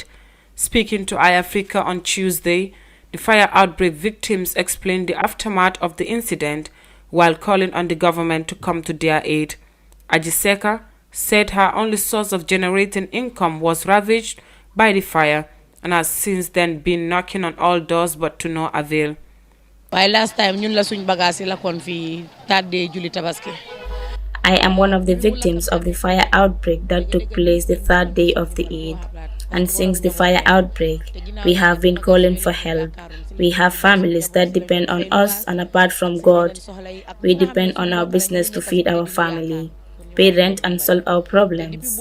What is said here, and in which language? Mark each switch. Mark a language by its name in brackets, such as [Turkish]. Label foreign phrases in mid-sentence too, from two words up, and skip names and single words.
[English] Speaking to iAfrica on Tuesday, the fire outbreak victims explained the aftermath of the incident while calling on the government to come to their aid. Ajiseka said her only source of generating income was ravaged by the fire and has since then been knocking on all doors but to no avail. Last time [Wolof] ñun la suñ bagage la kon fi tardé julli tabaski. [English] I am one of the victims of the fire outbreak that took place the third day of the Eid. And since the fire outbreak, we have been calling for help. We have families that depend on us, and apart from God, we depend on our business to feed our family, pay rent and solve our problems.